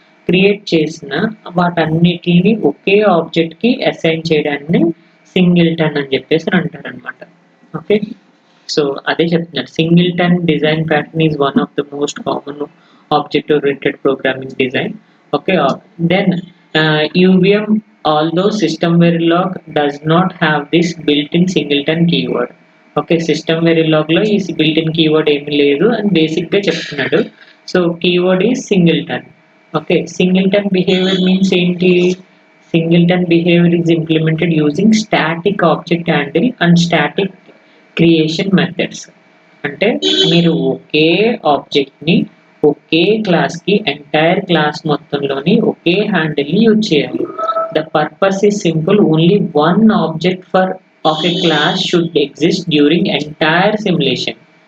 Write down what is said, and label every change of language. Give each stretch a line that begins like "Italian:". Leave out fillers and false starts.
Telugu: Create చేసిన వాటన్నిటిని ఒకే ఆబ్జెక్ట్కి assign చేయడాన్ని సింగిల్టన్ అని చెప్పేసి అంటారనమాట.
English: okay,
Telugu: సో అదే చెప్తున్నారు,
English: Singleton design pattern is one of the most common object oriented programming design. Okay, then UVM, although system verilog does not have this built-in singleton keyword.
Telugu: Okay, system వెరిలాగ్లో ఈ built-in keyword ఏమీ లేదు అని బేసిక్గా చెప్తున్నాడు.
English: So keyword is singleton. Okay, singleton behaviour means ఏంటి, Singleton behavior is implemented using static object handle and static creation methods.
Telugu: అంటే మీరు ఒకే ఆబ్జెక్ట్ని ఒకే క్లాస్కి ఎంటైర్ క్లాస్ మొత్తంలోని ఒకే హ్యాండిల్ని యూజ్ చేయాలి.
English: The purpose is simple, only one object for of a class should exist during entire simulation.